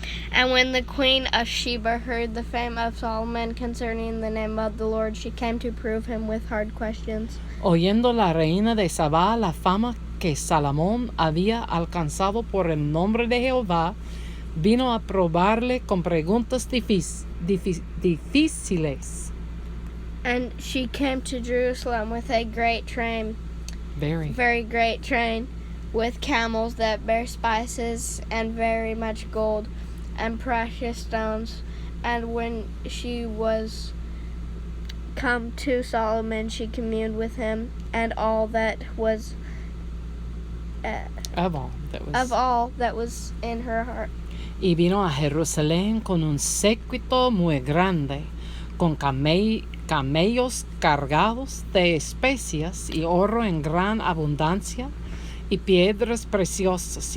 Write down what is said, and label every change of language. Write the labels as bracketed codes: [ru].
[en] And when the queen of Sheba heard the fame of Solomon concerning the name of the Lord, she came to prove him with hard questions. [es] Oyendo la reina de Sabá la fama que Salomón había alcanzado por el nombre de Jehová, vino a probarle con preguntas difíciles. [en] And she came to Jerusalem with a great train, very great train, with camels that bear spices and very much gold and precious stones. And when she was come to Solomon, she communed with him and all that was of all that was in her heart. [es] Y vino a Jerusalén con un séquito muy grande, con camellos cargados de especias y oro en gran abundancia y piedras preciosas.